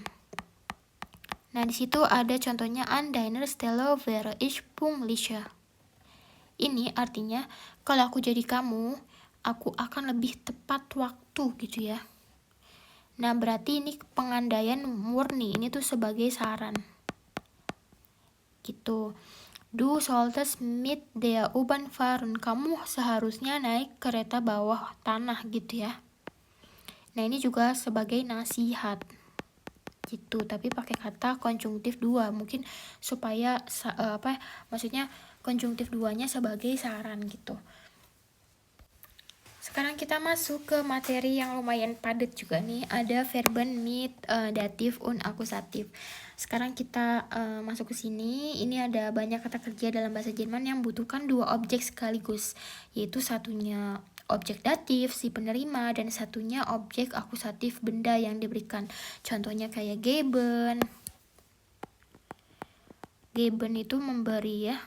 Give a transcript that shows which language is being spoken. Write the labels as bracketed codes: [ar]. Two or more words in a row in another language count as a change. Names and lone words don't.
[id] Nah, di situ ada contohnya [de] an deiner Stelle wäre ich pünktlicher. [id] Ini artinya kalau aku jadi kamu, aku akan lebih tepat waktu gitu ya. Nah, berarti ini pengandaian murni, ini tuh sebagai saran. Gitu. [de] Du solltest mit der U-Bahn fahren. [id] Kamu seharusnya naik kereta bawah tanah gitu ya. Nah, ini juga sebagai nasihat. Gitu, tapi pakai kata konjungtif 2. Mungkin supaya maksudnya konjungtif 2-nya sebagai saran gitu. Sekarang kita masuk ke materi yang lumayan padat juga nih. Ada [de] verben mit, datif, und akusatif. [id] Sekarang kita masuk ke sini. Ini ada banyak kata kerja dalam bahasa Jerman yang membutuhkan 2 objek sekaligus, yaitu satunya objek datif si penerima dan satunya objek akusatif benda yang diberikan. Contohnya kayak geben. Geben itu memberi ya.